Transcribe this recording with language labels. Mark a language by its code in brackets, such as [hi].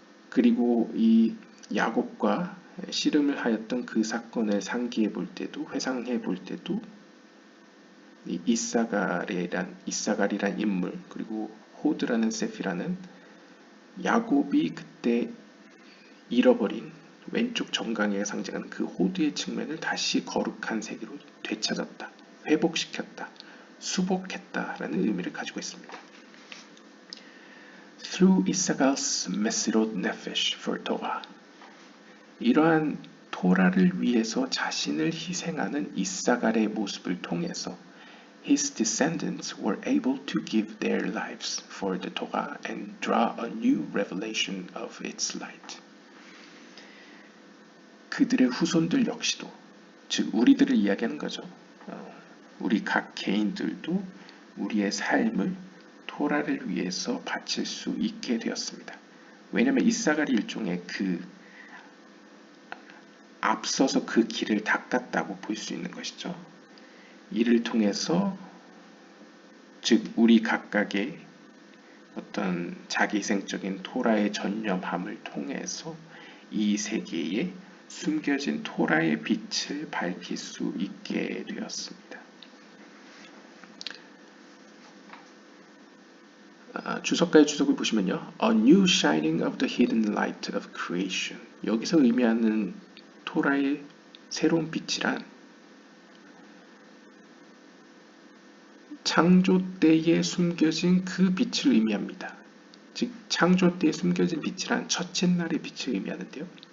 [ko] 그리고 이 야곱과 씨름을 하였던 그 사건을 상기해 볼 때도, 회상해 볼 때도 이 이사갈이란 인물, 그리고 호드라는 세피라는 야곱이 그때 잃어버린 왼쪽 정강이가 상징하는 그 호드의 측면을 다시 거룩한 세계로 되찾았다, 회복시켰다, 수복했다라는 의미를 가지고 있습니다. [en] Through Issachar's Mesirot Nefesh for Torah, [ko] 이러한 토라를 위해서 자신을 희생하는 이사갈의 모습을 통해서 [en] his descendants were able to give their lives for the Torah and draw a new revelation of its light. [ko] 그들의 후손들 역시도, 즉 우리들을 이야기하는 거죠. 우리 각 개인들도 우리의 삶을 토라를 위해서 바칠 수 있게 되었습니다. 왜냐하면 이사갈이 일종의 앞서서 그 길을 닦았다고 볼 수 있는 것이죠. 이를 통해서, 즉 우리 각각의 어떤 자기희생적인 토라의 전념함을 통해서 이 세계에 숨겨진 토라의 빛을 밝힐 수 있게 되었습니다. 주석가의 주석을 보시면요, [en] A new shining of the hidden light of creation. [ko] 여기서 의미하는 토라의 새로운 빛이란 창조 때에 숨겨진 그 빛을 의미합니다. 즉 창조 때에 숨겨진 빛이란 첫째 날의 빛을 의미하는데요.